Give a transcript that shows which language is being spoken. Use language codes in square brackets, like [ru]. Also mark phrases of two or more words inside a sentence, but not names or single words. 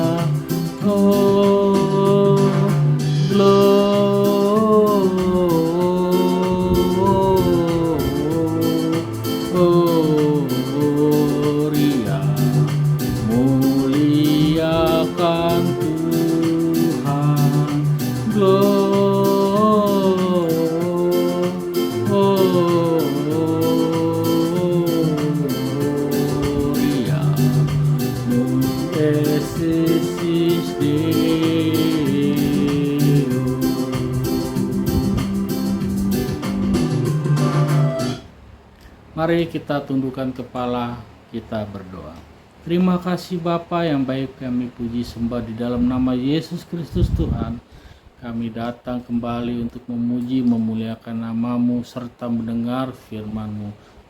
[id] Oh, Gloria, muliakan Tuhan. [la] Gloria, excelsis Deo. [id] Mari kita tundukkan kepala, kita berdoa. Terima kasih Bapa yang baik, kami puji sembah di dalam nama Yesus Kristus Tuhan. Kami datang kembali untuk memuji, memuliakan nama-Mu serta mendengar firman-Mu.